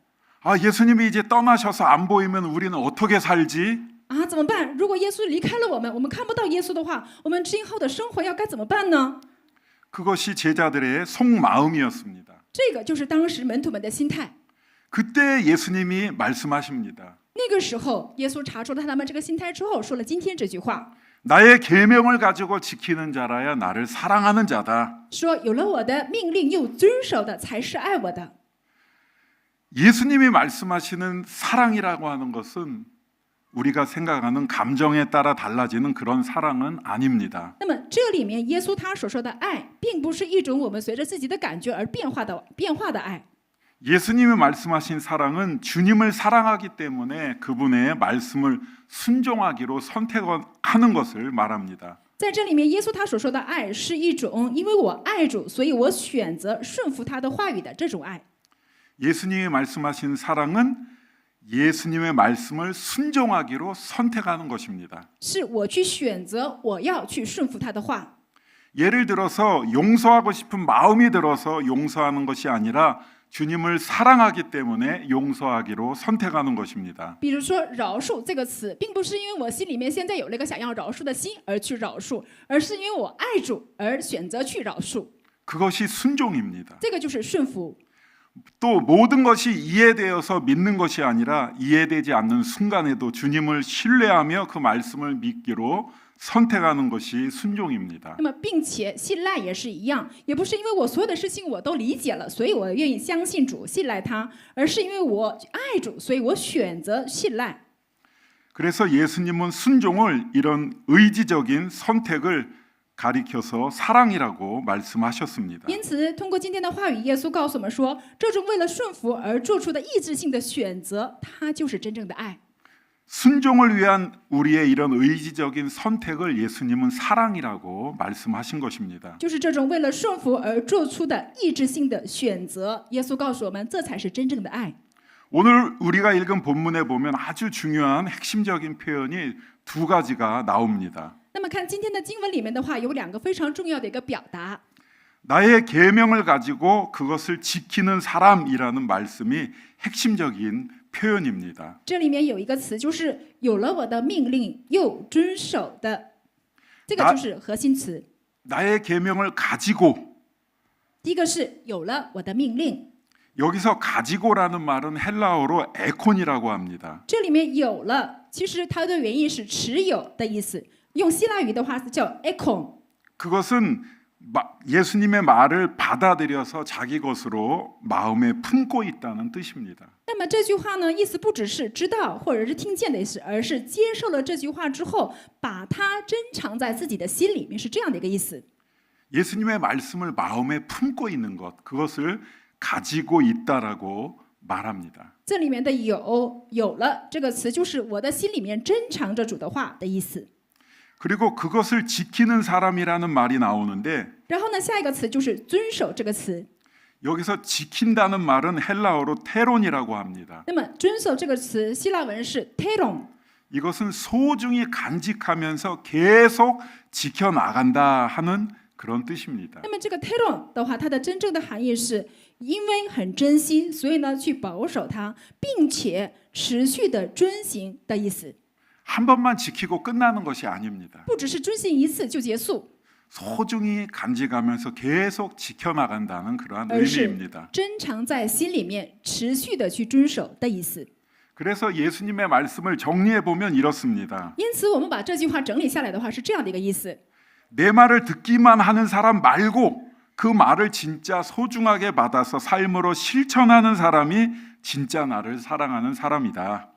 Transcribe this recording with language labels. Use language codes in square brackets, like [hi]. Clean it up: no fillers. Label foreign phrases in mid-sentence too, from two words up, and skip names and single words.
[ko] 아, 예수님이 이제 떠나셔서 안 보이면 우리는 어떻게 살지? [zh] 啊，怎么办？如果耶稣离开了我们看不到耶稣的话，我们今后的生活要该怎么办呢？ [ko] 그것이 제자들의 속마음이었습니다. [zh] 这个就是当时门徒们的心态。 [ko] 그때 예수님이 말씀하십니다. [zh] 那个时候，耶稣查出了他们这个心态之后，说了今天这句话， [ko] 나의 계명을 가지고 지키는 자라야 나를 사랑하는 자다. [zh] 说有了我的命令又遵守的，才是爱我的。 [ko] 예수님이 말씀하시는 사랑이라고 하는 것은 우리가 생각하는 감정에 따라 달라지는 그런 사랑은 아닙니다. [zh] 那么这里面耶稣他所说的爱，并不是一种我们随着自己的感觉而变化的爱。 [ko] 예수님이 말씀하신 사랑은 주님을 사랑하기 때문에 그분의 말씀을 순종하기로 선택하는 것을 말합니다. [zh] 在这里面，耶稣他所说的爱是一种因为我爱主，所以我选择顺服他的话语的这种爱。 [ko] 예수님이 말씀하신 사랑은 예수님의 말씀을 순종하기로 선택하는 것입니다. [zh] 是我去选择，我要去顺服他的话。 [ko] 예를 들어서 용서하고 싶은 마음이 들어서 용서하는 것이 아니라 주님을 사랑하기 때문에 용서하기로 선택하는 것입니다. [zh] 比如说饶恕这个词，并不是因为我心里面现在有了一个想要饶恕的心而去饶恕，而是因为我爱主而选择去饶恕。 [ko] 그것이 순종입니다. [zh] 这个就是顺服。 [ko] 또 모든 것이 이해되어서 믿는 것이 아니라 이해되지 않는 순간에도 주님을 신뢰하며 그 말씀을 믿기로 선택하는 것이 순종입니다. [zh] 那么，并且信赖也是一样，也不是因为我所有的事情我都理解了，所以我愿意相信主、信赖他，而是因为我爱主，所以我选择信赖。 [ko] 그래서 예수님은 순종을 이런 의지적인 선택을 가리켜서 사랑이라고 말씀하셨습니다. [zh] 因此，通过今天的话语，耶稣告诉我们说，这种为了顺服而做出的意志性的选择，它就是真正的爱。 [ko] 순종을 위한 우리의 이런 의지적인 선택을 예수님은 사랑이라고 말씀하신 것입니다. [zh] 就是这种为了顺服而做出的意志性的选择，耶稣告诉我们，这才是真正的爱。 [ko] 오늘 우리가 읽은 본문에 보면 아주 중요한 핵심적인 표현이 두 가지가 나옵니다. [zh] 那么看今天的经文里面的话，有两个非常重要的一个表达， [ko] 나의 계명을 가지고 그것을 지키는 사람이라는 말씀이 핵심적인 표현입니다. [zh] 这里面有一个词，就是有了我的命令又遵守的，这个就是核心词。 [ko] 나의 계명을 가지고 [zh] 第一个是有了我的命令， [ko] 여기서 가지고라는 말은 헬라어로 에콘이라고 합니다. [zh] 这里面有了，其实它的原意是持有的意思，用希腊语的话是叫 ekon。 [ko] 그것은 예수님의 말을 받아들여서 자기 것으로 마음에 품고 있다는 뜻입니다. [zh] 那么这句话呢，意思不只是知道或者是听见的意思，而是接受了这句话之后，把它珍藏在自己的心里面，是这样的一个意思。 [ko] 예수님의 말씀을 마음에 품고 있는 것, 그것을 가지고 있다라고 말합니다. [zh] 这里面的有了这个词，就是我的心里面珍藏着主的话的意思。 [ko] 그리고 그것을 지키는 사람이라는 말이 나오는데 [zh] 然后呢，下一个词就是遵守这个词。 [ko] 여기서 지킨다는 말은 헬라어로 테론이라고 합니다. [zh] 那么遵守这个词，希腊文是 teron。 [ko] 이것은 소중히 간직하면서 계속 지켜나간다 하는 그런 뜻입니다. [zh] 那么这个 teron 的话，它的真正的含义是因为很珍惜，所以呢去保守它，并且持续的遵行的意思。 [ko] 한 번만 지키고 끝나는 것이 아닙니다. [zh] 不只是遵行一次就结束， [ko] 소중히 간직하면서 계속 지켜나간다는 그러한 [zh] 而是 [ko] 의미입니다. [zh] 珍藏在心里面，持续的去遵守的意思。 [ko] 그래서 예수님의 말씀을 정리해 보면 이렇습니다. [zh] 因此，我们把这句话整理下来的话，是这样的一个意思： [ko] 내 말을 듣기만 하는 사람 말고 그 말을 진짜 소중하게 받아서 삶으로 실천하는 사람이 진짜 나를 사랑하는 사람이다.